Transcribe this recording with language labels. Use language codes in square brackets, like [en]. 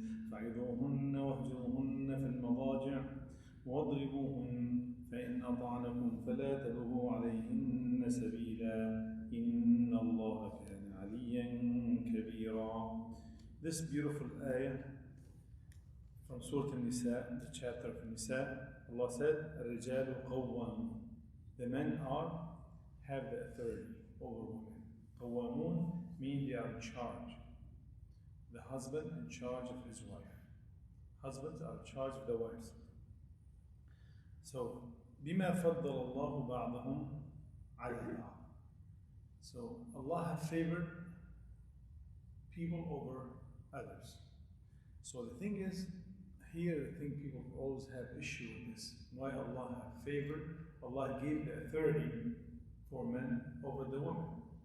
[ar] فعظوهن واهجروهن في المضاجع واضربوهن فإن أطعنكم فلا تبغوا عليهن سبيلا إن الله كان عليا كبيرا. [en] This beautiful ayah from Surah an-Nisa, the chapter of an-Nisa, Allah said, [ar] الرجال قوامون. [en] The men have the authority over women. قوامون means they are in charge. The husband in charge of his wife. Husbands are in charge of the wives. [ar] So, بما فضل الله بعضهم على بعض. [en] So, Allah has favored people over others. So the thing is, here I think people always have issue with this. Why Allah have favored, Allah gave the authority for men over the women.